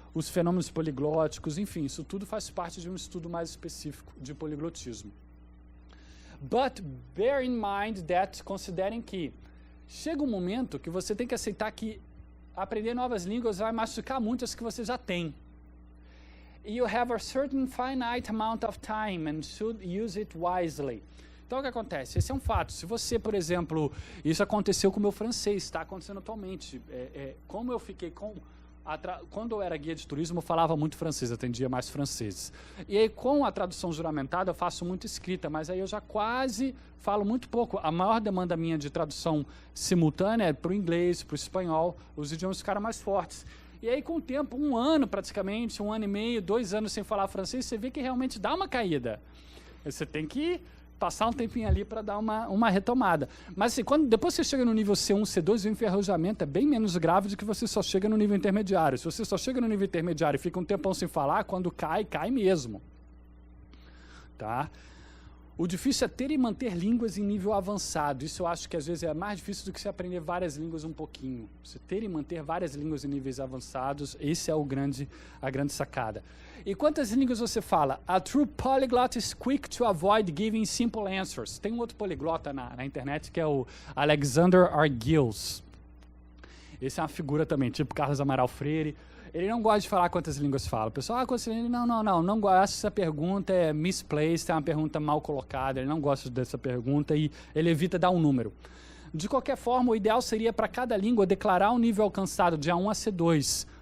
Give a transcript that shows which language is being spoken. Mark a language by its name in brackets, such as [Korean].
[Portuguese] Os fenômenos poliglóticos, enfim, isso tudo faz parte de um estudo mais específico de poliglotismo. [English] But bear in mind that, [Portuguese] considerem que chega um momento que você tem que aceitar que aprender novas línguas vai machucar muito as que você já tem. [English] You have a certain finite amount of time and should use it wisely. [Portuguese] Então, o que acontece? Esse é um fato. Se você, por exemplo, isso aconteceu com o meu francês, está acontecendo atualmente. Como eu fiquei quando eu era guia de turismo, eu falava muito francês, atendia mais franceses. E aí, com a tradução juramentada, eu faço muito escrita, mas aí eu já quase falo muito pouco. A maior demanda minha de tradução simultânea é para o inglês, para o espanhol, os idiomas ficaram mais fortes. E aí, com o tempo, 1 ano praticamente, 1 ano e meio, 2 anos sem falar francês, você vê que realmente dá uma caída. Você tem que passar um tempinho ali para dar uma retomada. Mas assim, depois que você chega no nível C1, C2, o enferrujamento é bem menos grave do que você só chega no nível intermediário. Se você só chega no nível intermediário e fica um tempão sem falar, quando cai, cai mesmo. Tá? O difícil é ter e manter línguas em nível avançado. Isso eu acho que às vezes é mais difícil do que você aprender várias línguas um pouquinho. Você ter e manter várias línguas em níveis avançados, esse é a grande sacada. E quantas línguas você fala? [English] A true polyglot is quick to avoid giving simple answers. [Portuguese] Tem um outro poliglota na internet que é o Alexander Argyles. Esse é uma figura também, tipo Carlos Amaral Freire. Ele não gosta de falar quantas línguas fala. O pessoal, não gosta. Essa pergunta é misplaced, é uma pergunta mal colocada. Ele não gosta dessa pergunta e ele evita dar um número. De qualquer forma, o ideal seria para cada língua declarar um nível alcançado de A1 a C2.